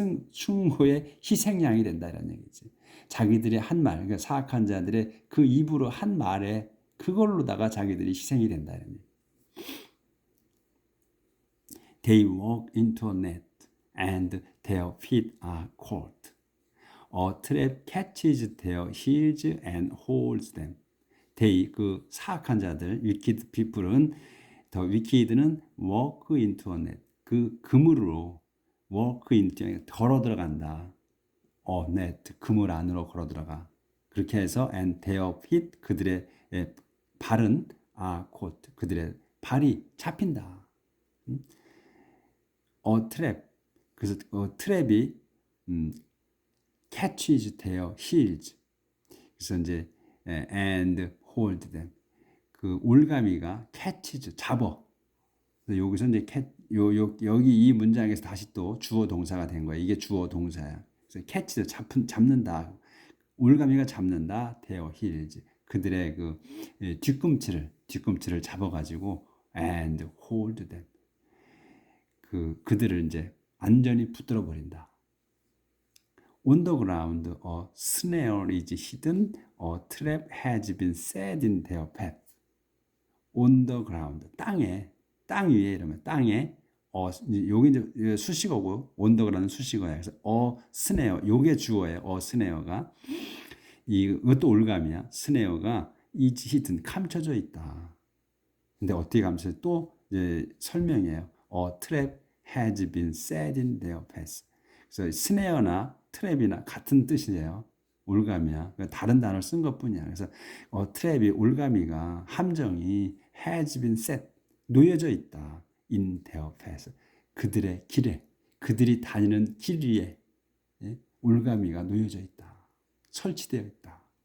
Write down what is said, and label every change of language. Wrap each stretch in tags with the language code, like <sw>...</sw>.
<ko>충고의 희생양이 된다 이런 얘기지. 자기들의 한 말, 그러니까 사악한 자들의 그 입으로 한 말에 그걸로다가 자기들이 희생이 된다 이런 얘기.</ko> <en>They walk into a net and their feet are caught. A trap catches their heels and holds them. They</en> <ko>그 사악한 자들,</ko> <en>wicked people은 더 wicked는 walk into a net.</en> <ko>그 그물로 walk into 걸어 들어간다. net 그물 안으로 걸어 들어가. 그렇게 해서</ko> <en>and their feet</en> <ko>그들의 발은 caught 그들의 발이 잡힌다.</ko> <en>trap</en> <ko>그래서 트랩이</ko> <en>catches their heels.</en> <ko>그래서 이제</ko> <en>and hold them.</en> <ko>그 올가미가 catches 잡어. 여기서 이제 여기 이 문장에서 다시 또 주어 동사가 된 거야. 이게 주어 동사야. 그래서 catches 잡는다. 올가미가 잡는다. their heels. 그들의 그 뒤꿈치를 잡아가지고</ko> <en>and hold them.</en> <ko>그들을 이제 완전히 붙들어 버린다.</ko> <en>On the ground, a snare is hidden, a trap has been set in their path. On the ground,</en> <ko>땅 위에 이러면 땅에, 여기 이제 수식어고, on the ground은 수식어야. 그래서 snare, 요게 주어예요. snare가 이것도 올감이야. snare가</ko> <en>is hidden,</en> <ko>감춰져 있다. 근데 어떻게 감춰져? 또 이제 설명이에요.</ko> <en>A trap has been set in their path.</en> <ko>그래서 스네어나 트랩이나 같은 뜻이에요. 올가미야. 다른 단어를 쓴 것뿐이야. 그래서 트랩이 올가미가 함정이</ko> <en>has been set</en> <ko>놓여져 있다.</ko> <en>in their path.</en> <ko>그들의 길에 그들이 다니는 길 위에 올가미가 놓여져 있다. 설치되어 있다.</ko>